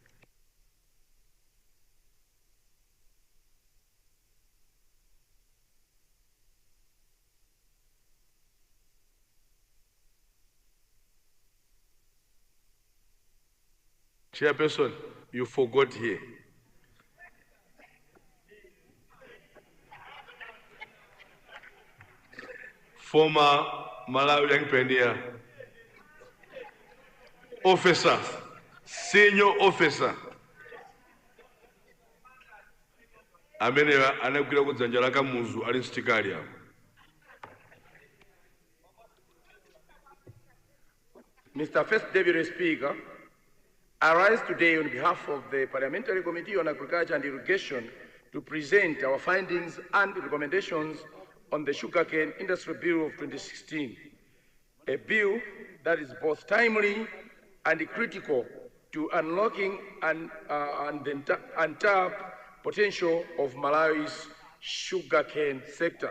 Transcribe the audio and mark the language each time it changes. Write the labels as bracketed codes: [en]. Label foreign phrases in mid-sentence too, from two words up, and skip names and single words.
[en] Chairperson, you forgot here. Former Malawi young pioneer, officer, senior officer, [ny] amene anagwira kudzanja la kamuzu ali msitikali apo. [en] Mr. First Deputy Speaker, I rise today on behalf of the Parliamentary Committee on Agriculture and Irrigation to present our findings and recommendations on the Sugarcane Industry Bill of 2016, a bill that is both timely and critical to unlocking the untapped potential of Malawi's sugarcane sector.